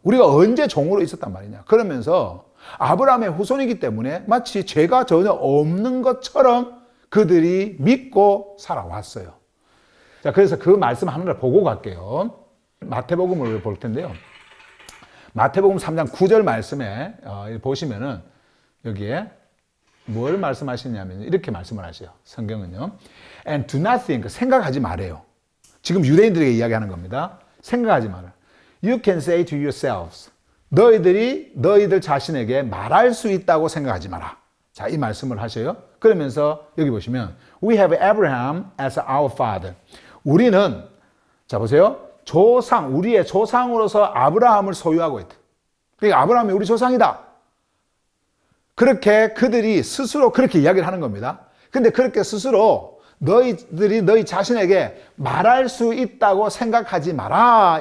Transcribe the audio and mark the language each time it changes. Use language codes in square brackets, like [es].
[ko] 우리가 언제 종으로 있었단 말이냐. 그러면서 아브라함의 후손이기 때문에 마치 죄가 전혀 없는 것처럼 그들이 믿고 살아왔어요. 자, 그래서 그 말씀 하나를 보고 갈게요. 마태복음을 볼 텐데요. 마태복음 3장 9절 말씀에 보시면은 여기에 뭘 말씀하시냐면 이렇게 말씀을 하세요. 성경은요. [en] And do not think, [ko] 생각하지 말아요. 지금 유대인들에게 이야기하는 겁니다. 생각하지 마라. [en] You can say to yourselves, [ko] 너희들 자신에게 말할 수 있다고 생각하지 마라. 자, 이 말씀을 하셔요. 그러면서 여기 보시면 [en] We have Abraham as our father. [ko] 우리는 자 보세요. 우리의 조상으로서 아브라함을 소유하고 있다. 그러니까 아브라함이 우리 조상이다. 그렇게 그들이 스스로 그렇게 이야기를 하는 겁니다. 근데 그렇게 스스로 너희들이 너희 자신에게 말할 수 있다고 생각하지 마라.